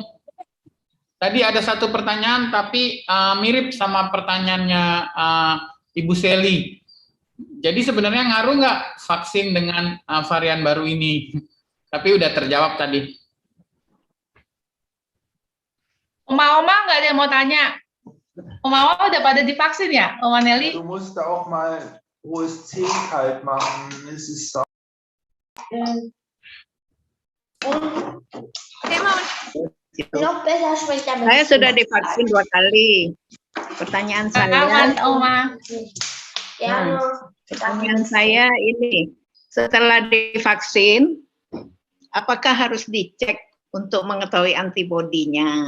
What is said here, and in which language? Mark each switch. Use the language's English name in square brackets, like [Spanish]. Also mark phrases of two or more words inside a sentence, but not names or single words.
[Indonesian] Tadi ada satu pertanyaan, tapi mirip sama pertanyaannya Ibu Sally. Jadi sebenarnya ngaruh nggak vaksin dengan varian baru ini? Tapi udah terjawab tadi. Oma nggak ada yang mau tanya. Oma udah pada divaksin ya, Oma Nelly? [German] Du musst auch mal OSC kalt machen. Es ist [Indonesian] Saya sudah divaksin 2 kali. Pertanyaan saya, Oma. pertanyaan saya ini, setelah divaksin, apakah harus dicek untuk mengetahui antibodinya?